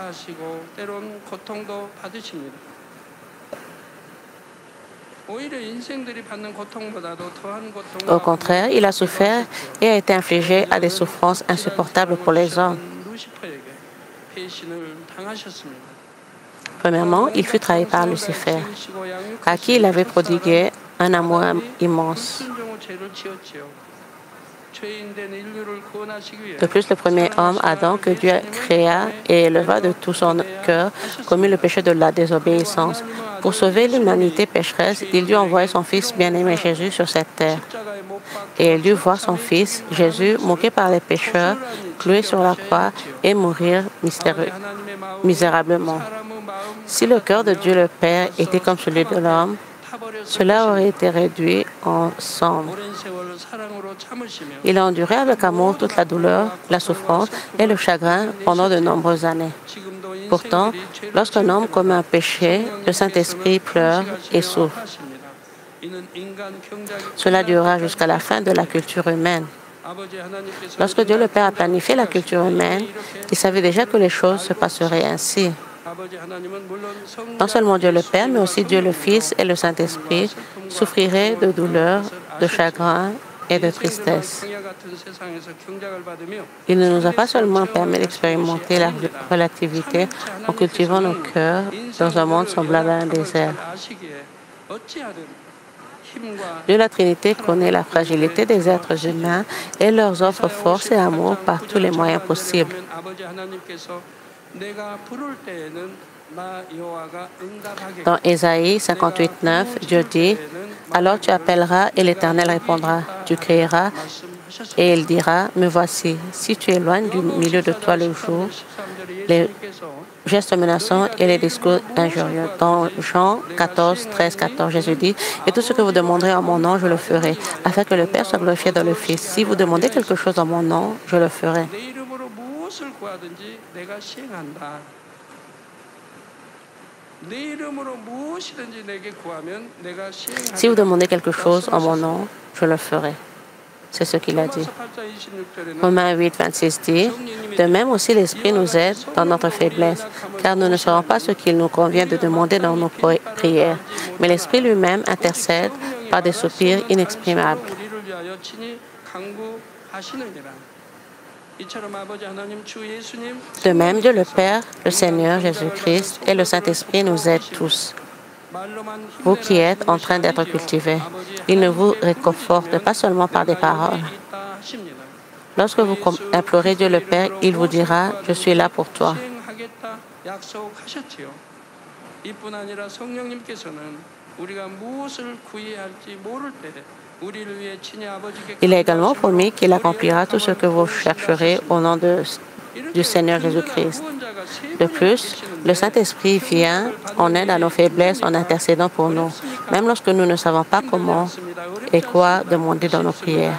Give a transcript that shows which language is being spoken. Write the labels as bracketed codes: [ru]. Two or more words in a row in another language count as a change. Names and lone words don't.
[fr] Au contraire, il a souffert et a été infligé à des souffrances insupportables pour les hommes. Premièrement, il fut trahi par Lucifer, à qui il avait prodigué un amour immense. [ko] 순종의 죄를 지었지요. 죄인된 인류를 구원하시기 위해 [fr] De plus, le premier homme, Adam, que Dieu créa et éleva de tout son cœur, commit le péché de la désobéissance. Pour sauver l'humanité pécheresse, il dut envoyer son Fils bien-aimé Jésus sur cette terre. [ko] 십자가에 못 박혀 [fr] Et il dut voir son Fils, Jésus, moqué par les pécheurs, cloué sur la croix et mourir [ko] 하나님의 마음이 [fr] misérablement. [ko] 사람의 마음 [fr] Si le cœur de Dieu le Père était comme celui de l'homme, [ko] 타버려서 [fr] cela aurait été réduit en cendres. [ko] 오랜 세월 사랑으로 참으시며 [fr] Il a enduré avec amour toute la douleur, la souffrance et le chagrin pendant de nombreuses années. [ko] 지금도 [fr] Pourtant, [ko] 인생들이 죄를 [fr] lorsqu'un homme commet un péché, le Saint-Esprit pleure et souffre. [ko] 하십니다. 이는 인간 경작이 [fr] Cela durera jusqu'à la fin de la culture humaine. [ko] 아버지 하나님께서 [fr] Lorsque Dieu le Père a planifié la culture humaine, il savait déjà que les choses se passeraient ainsi. [ko] 아버지 하나님은 물론 [fr] Non seulement Dieu le Père, mais aussi Dieu le Fils et le Saint-Esprit souffriraient de douleur, de chagrin et de tristesse. [ko] 성야 같은 세상에서 경작을 받으며 [fr] Il ne nous a pas seulement permis d'expérimenter la relativité en cultivant nos cœurs dans un monde semblable à un désert. [ko] 아시기에 어찌하든 힘과 [fr] Dieu la Trinité connaît la fragilité des êtres humains et leur offre force et amour par tous les moyens possibles. [ko] 아버지 하나님께서 내가 부를 때에는 나 여호와가 응답하게 [fr] Dans Ésaïe 58:9, Dieu dit, « Alors tu appelleras et l'Éternel répondra. Tu crieras [ko] 말씀하셨습니다. [fr] et il dira, me voici. Si tu éloignes du milieu de toi le jour, les gestes menaçants et les discours injurieux. » Dans Jean 14, 13, 14, Jésus dit, « Et tout ce que vous demanderez en mon nom, je le ferai, afin que le Père soit glorifié dans le Fils. Si vous demandez quelque chose en mon nom, je le ferai. [ko] 내 이름으로 무엇을 구하든지 내가 시행한다. 내 이름으로 무엇이든지 내게 구하면 내가 시행한다. [fr] Si vous demandez quelque chose en mon nom, je le ferai. » C'est ce qu'il a dit. [ko] 로마서 8장 26절에는 [fr] Romains 8, 26 dit, « De même aussi l'Esprit nous aide dans notre faiblesse, car nous ne savons pas ce qu'il nous convient de demander dans nos prières, mais l'Esprit lui-même intercède par des soupirs inexprimables. » [ko] 우리를 위하여 친히 간구하시느니라. 이처럼 아버지 하나님 주 예수님 [fr] De même, Dieu le Père, le Seigneur Jésus-Christ et le Saint-Esprit nous aident tous. [ko] 말로만 [fr] Vous qui êtes en train d'être cultivés, il ne vous réconforte pas seulement par des paroles. [ko] 있다 하십니다. [fr] Lorsque vous implorez Dieu le Père, il vous dira, « Je suis là pour toi. » [ko] 시행하겠다 약속하셨지요. 이뿐 아니라 성령님께서는 우리가 무엇을 구해야 할지 모를 때 우리를 위해 친히 아버지께 [fr] Il a également promis qu'il accomplira tout ce que vous chercherez au nom du Seigneur Jésus-Christ. De plus, le Saint-Esprit vient en aide à nos faiblesses en intercédant pour nous, même lorsque nous ne savons pas comment et quoi demander dans nos prières.